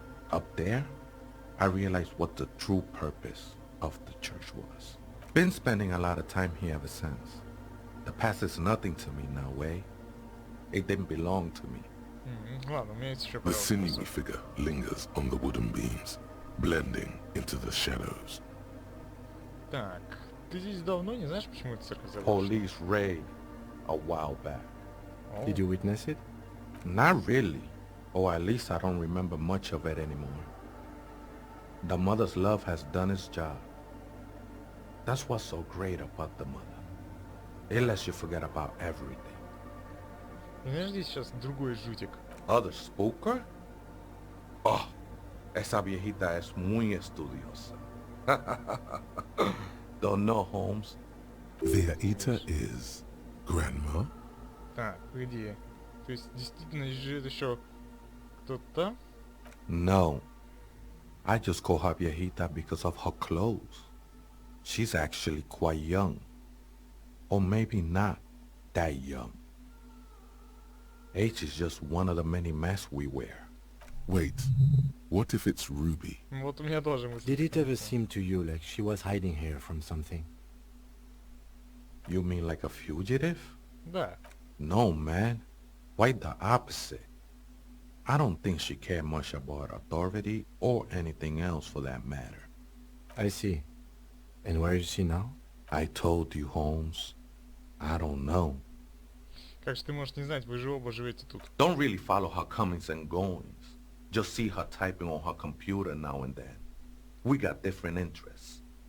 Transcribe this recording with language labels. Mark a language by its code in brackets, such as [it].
[en] Up there, I realized what the true purpose of the church was. Been spending a lot of time here ever since. The past is nothing to me now, way. It didn't belong to me. [ru] Ладно, у меня есть еще [en] The [ru] пару [en] sinewy [ru] вопросов. [en] figure lingers on the wooden beams, blending into the shadows. [ru] Так, ты здесь давно, не знаешь, почему это церковь заброшена? [en] Police raid a while back. О, Did you witness it? Not really. Or at least I don't remember much of it anymore. The mother's love has done its job. That's what's so great about the mother. It lets you forget about everything. [ru] Знаешь, здесь сейчас другой жутик. [en] Other spooker? [es] Oh, esa viejita es muy estudiosa. [en] Don't know, Holmes. Their eater is Grandma? [ru] Так, погоди. То есть действительно живет еще кто-то? [en] No. I just call her viejita because of her clothes. She's actually quite young. Or maybe not that young. Age is just one of the many masks we wear. Wait, what if it's Ruby? [ru] Вот у меня тоже мысль. [en] Did it ever seem to you like she was hiding here from something? You mean like a fugitive? [ru] Да. [en] No, man. Quite the opposite. I don't think she cared much about authority or anything else for that matter. I see. And where is she now? I told you, Holmes. I don't know. [ru] Как же ты можешь не знать, вы же оба живете тут. [en] Don't really follow her comings and goings. Just see her typing on her computer now and then. We got different interests.